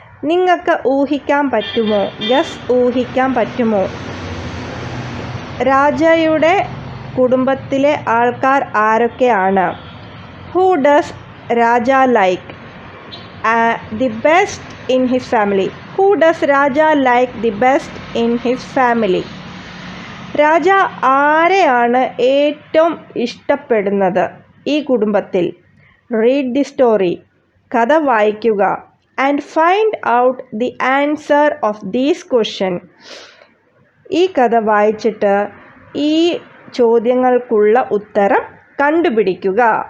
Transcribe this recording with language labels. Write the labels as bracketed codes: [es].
[ml] നിങ്ങൾക്ക് ഊഹിക്കാൻ പറ്റുമോ? ഊഹിക്കാൻ പറ്റുമോ? രാജയുടെ കുടുംബത്തിലെ ആൾക്കാർ ആരൊക്കെയാണ്? [en] Who does Raja like the best in his family? Who does Raja like the best in his family? [ml] രാജ ആരെയാണ് ഏറ്റവും ഇഷ്ടപ്പെടുന്നത് ഈ കുടുംബത്തിൽ? [en] Read the story. [ml] കഥ വായിക്കുക. [en] And find out the answer of these question. [ml] ഈ കഥ വായിച്ചിട്ട് ഈ ചോദ്യങ്ങൾക്കുള്ള ഉത്തരം കണ്ടുപിടിക്കുക.